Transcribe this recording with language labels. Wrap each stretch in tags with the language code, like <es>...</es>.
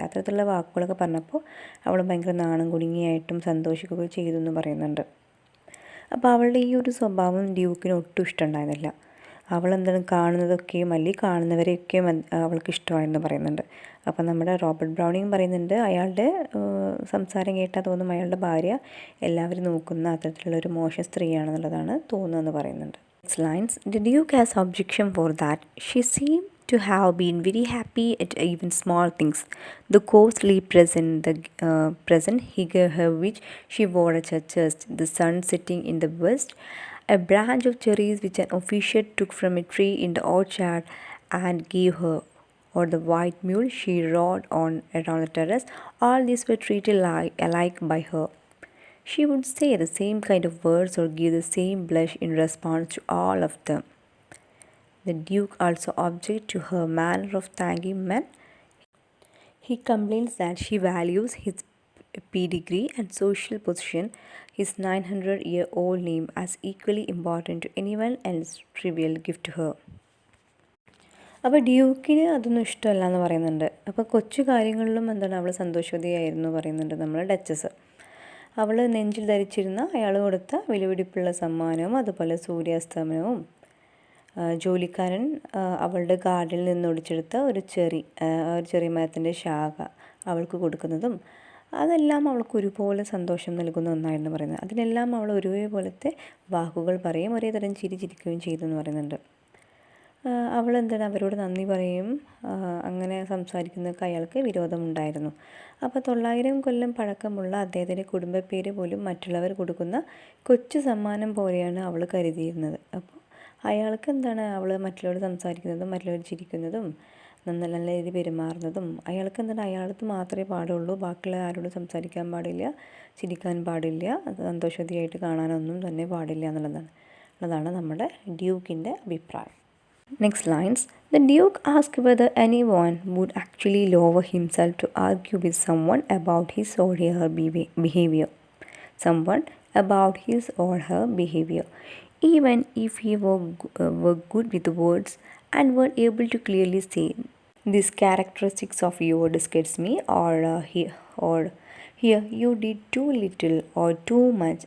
<ml>അത്തരത്തിലുള്ള വാക്കുകളൊക്കെ പറഞ്ഞപ്പോൾ അവൾ ഭയങ്കര നാണം കുടുങ്ങിയായിട്ടും സന്തോഷിക്കുകയും ചെയ്തു എന്ന് പറയുന്നുണ്ട്. അപ്പോൾ അവളുടെ ഈ ഒരു സ്വഭാവം ഡ്യൂക്കിന് ഒട്ടും ഇഷ്ടമുണ്ടായിരുന്നില്ല. അവളെന്താണ് കാണുന്നതൊക്കെയും അല്ലെങ്കിൽ കാണുന്നവരെയൊക്കെയും അവൾക്ക് ഇഷ്ടമായിരുന്നു പറയുന്നുണ്ട്. അപ്പം നമ്മുടെ റോബർട്ട് ബ്രൗണിങ് പറയുന്നുണ്ട് അയാളുടെ സംസാരം കേട്ടാൽ തോന്നും അയാളുടെ ഭാര്യ എല്ലാവരും നോക്കുന്ന അത്തരത്തിലുള്ളൊരു മോശം സ്ത്രീയാണെന്നുള്ളതാണ് തോന്നുന്നതെന്ന് പറയുന്നുണ്ട്.</ml> <en>Next lines, the Duke has objection for that. She seemed to have been very happy at even small things. The costly present he gave her, which she wore at her chest, the sun setting in the west, a branch of cherries which an official took from a tree in the orchard and gave her, or the white mule she rode on around the terrace. All these were treated alike by her. She would say the same kind of words or give the same blush in response to all of them. The Duke also objected to her manner of thanking men. He complains that she values his pedigree and social position, his 900-year-old name, as equally important to anyone else's trivial gift to her.</en> <ml>അപ്പോൾ ഡ്യൂക്കിന് അതൊന്നും ഇഷ്ടമല്ല എന്ന് പറയുന്നുണ്ട്. അപ്പോൾ കൊച്ചു കാര്യങ്ങളിലും എന്താണ് അവൾ സന്തോഷവതിയായിരുന്നു പറയുന്നുണ്ട് നമ്മൾ ഡച്ചസ്. അവൾ നെഞ്ചിൽ ധരിച്ചിരുന്ന അയാൾ കൊടുത്ത വിലപിടിപ്പുള്ള സമ്മാനവും അതുപോലെ സൂര്യാസ്തമനവും ജോലിക്കാരൻ അവളുടെ ഗാർഡനിൽ നിന്ന് ഒടിച്ചെടുത്ത ഒരു ചെറി മരത്തിൻ്റെ ശാഖ അവൾക്ക് കൊടുക്കുന്നതും അതെല്ലാം അവൾക്ക് ഒരുപോലെ സന്തോഷം നൽകുന്ന ഒന്നായിരുന്നു പറയുന്നത്. അതിനെല്ലാം അവൾ ഒരേപോലത്തെ വാക്കുകൾ പറയും, ഒരേ തരം ചിരിക്കുകയും ചെയ്തു എന്ന് പറയുന്നുണ്ട്. അവളെന്താണ് അവരോട് നന്ദി പറയും. അങ്ങനെ സംസാരിക്കുന്നതൊക്കെ അയാൾക്ക് വിരോധമുണ്ടായിരുന്നു. അപ്പോൾ 900 കൊല്ലം പഴക്കമുള്ള അദ്ദേഹത്തിൻ്റെ കുടുംബപ്പേര് പോലും മറ്റുള്ളവർ കൊടുക്കുന്ന കൊച്ചു സമ്മാനം പോലെയാണ് അവൾ കരുതിയിരുന്നത്. അപ്പോൾ അയാൾക്ക് എന്താണ് അവൾ മറ്റുള്ളവർ സംസാരിക്കുന്നതും മറ്റുള്ളവർ ചിരിക്കുന്നതും നല്ല രീതിയിൽ പെരുമാറുന്നതും അയാൾക്ക് എന്താണ് അയാൾക്ക് മാത്രമേ പാടുള്ളൂ, ബാക്കിയുള്ള ആരോടും സംസാരിക്കാൻ പാടില്ല, ചിരിക്കാൻ പാടില്ല, സന്തോഷവതിയായിട്ട് കാണാനൊന്നും തന്നെ പാടില്ല എന്നുള്ളതാണ് നമ്മുടെ ഡ്യൂക്കിൻ്റെ അഭിപ്രായം.</ml> <en>Next lines, the Duke asked whether anyone would actually lower himself to argue with someone about his or her behavior. Someone about his or her behavior, even if he were good with words and were able to clearly say, "These characteristics of yours disgusts me," or "Here you did too little or too much."</en>